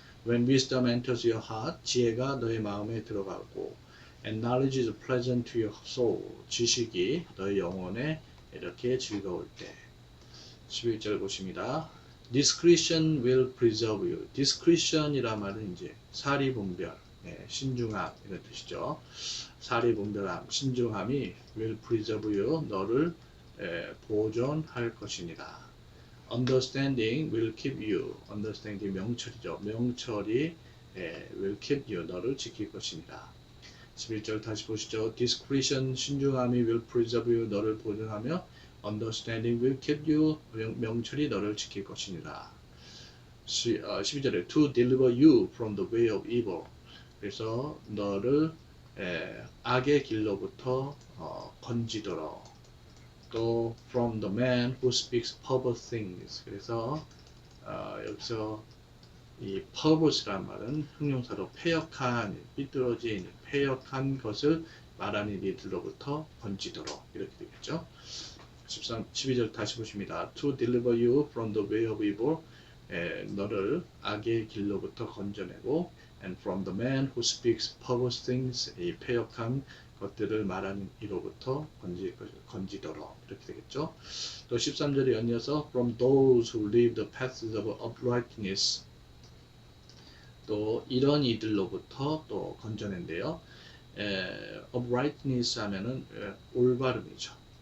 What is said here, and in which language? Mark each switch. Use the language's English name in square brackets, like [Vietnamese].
[English] When wisdom enters your heart, [Korean] 지혜가 너의 마음에 들어가고 [English] and knowledge is pleasant to your soul, [Korean] 지식이 너의 영혼에 이렇게 즐거울 때. 11절 보십니다. [English] Discretion will preserve you. [Korean] Discretion이란 말은 이제 사리분별, 신중함 이런 뜻이죠. 사리분별함, 신중함이 [English] will preserve you, [Korean] 너를 보존할 것이니라. [English] Understanding will keep you. Understanding [Korean] 명철이죠. 명철이 [English] will keep you, [Korean] 너를 지킬 것이니라. 11절 다시 보시죠. Discretion, 신중함이 will preserve you, 너를 보존하며 Understanding will keep you, 명철이 너를 지킬 것이니라. [English] 12절에 To deliver you from the way of evil. [Korean] 그래서 너를 악의 길로부터 건지도록. [English] 또 from the man who speaks perverse things. [Korean] 그래서 여기서 이 perverse란 말은 형용사로 패역한, 삐뚤어진, 패역한 것을 말하는 이들로부터 건지도록 이렇게 되겠죠. 12절 다시 보십니다. [English] To deliver you from the way of evil, [Korean] 너를 악의 길로부터 건져내고 [English] and from the man who speaks perverse things, [Korean] 이 패역한 것들을 말하는 이로부터 건지도록 이렇게 되겠죠. 또 13절에 연이어서 [English] from those who live the paths of uprightness, [Korean] 또 이런 이들로부터 또 건져낸대요. uprightness 하면은 올바름이죠.